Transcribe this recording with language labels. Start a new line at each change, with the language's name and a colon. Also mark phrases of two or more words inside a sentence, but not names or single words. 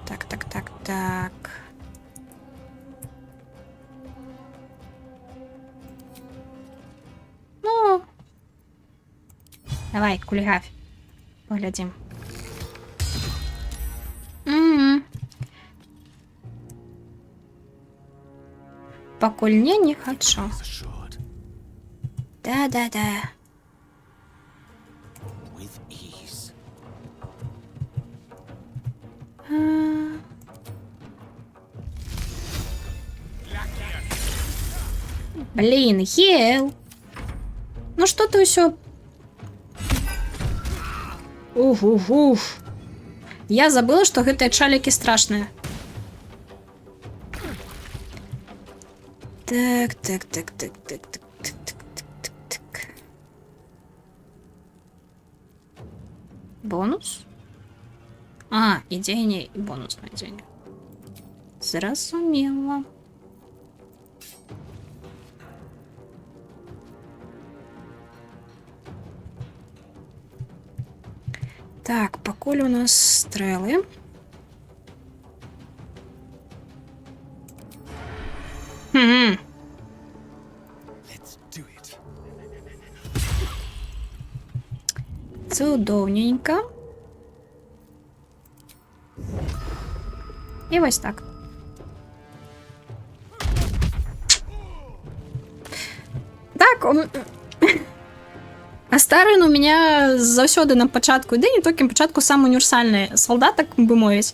Belarusian: Ну, давай, кульгавь.
Russian: Поглядим. Пакуль не хочу. Да.
English: With ease.
Russian: Блин, Хел. Ну что ты все? Уф.
Belarusian: Я забыла, что гэтыя чалікі страшныя. Так. Бонус? А, і дзеянне, і бонусное дзеянне. Зразумела. Так, пакуль у нас стрэлы.
English: Let's do it.
Belarusian: Цудоўненька. І вось так. Так, Астарын
Russian: у меня
Belarusian: заўсёды на пачатку, да не толькі на пачатку сам універсальны салдат, так бы мовіць.